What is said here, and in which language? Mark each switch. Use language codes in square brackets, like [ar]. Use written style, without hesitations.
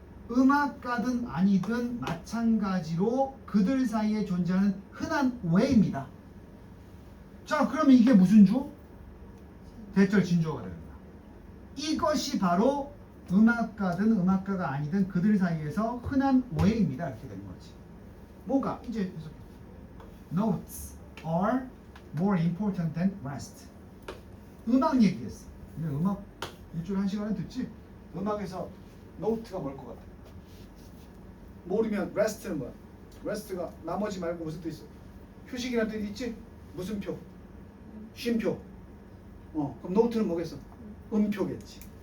[ko] 음악가든 아니든 마찬가지로 그들 사이에 존재하는 흔한 오해입니다. 자, 그러면 이게 무슨 주? 대절 진주어가 됩니다. 이것이 바로 음악가든 음악가가 아니든 그들 사이에서 흔한 오해입니다. 이렇게 되는 거지. 뭐가? 이제 [en] Notes are more important than rest. [ko] 음악 얘기했어. 근데 음악 일주일에 1시간은 듣지? 음악에서 노트가 뭘 것 같아? 모르면 rest는 뭐야? rest가 나머지 말고 무슨 뜻 있어? 휴식이라는 뜻 있지? 무슨 표? 쉼표. 그럼 노트는 뭐겠어? 음표겠지.